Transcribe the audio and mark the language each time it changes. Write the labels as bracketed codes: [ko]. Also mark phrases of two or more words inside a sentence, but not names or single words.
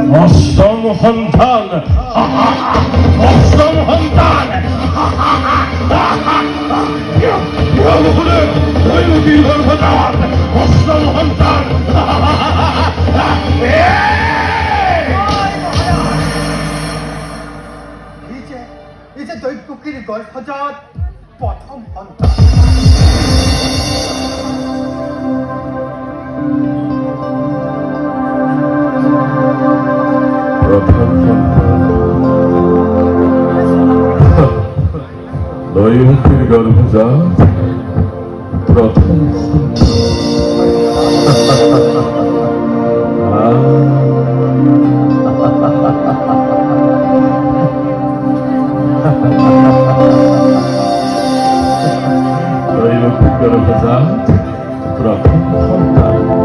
[as] অষ্টম সন্তান অষ্টম সন্তান মহুৰে দৈৱকীৰ গৰ্ভজাত অষ্টম সন্তান এই যে দৈৱকীৰ গৰ্ভজাত প্ৰথম সন্তান প্রথম সন্তান দৈবকীর গর্ভজাত প্রথম দৈবকীর গর্ভজাত প্রথম সন্তান